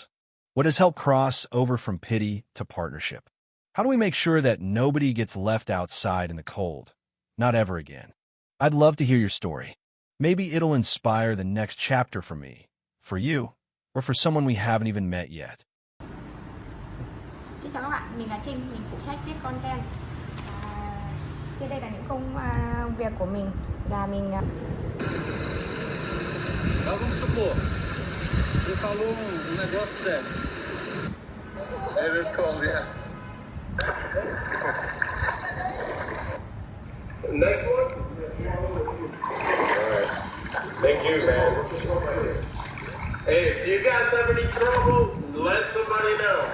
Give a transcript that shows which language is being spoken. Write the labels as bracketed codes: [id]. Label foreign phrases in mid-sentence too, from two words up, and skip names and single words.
[en] What has helped cross over from pity to partnership? How do we make sure that nobody gets left outside in the cold? Not ever again. I'd love to hear your story. Maybe it'll inspire the next chapter for me, for you, or for someone we haven't even met yet. [vi] Xin chào các bạn, mình là Trinh, mình phụ trách viết content. Trên đây là những công việc của mình là mình [pt] Vamos supor, você falou negócio sério. [en] It is cold, yeah. Next one? Alright. Thank you, man. Hey, if you guys have any trouble, let somebody know.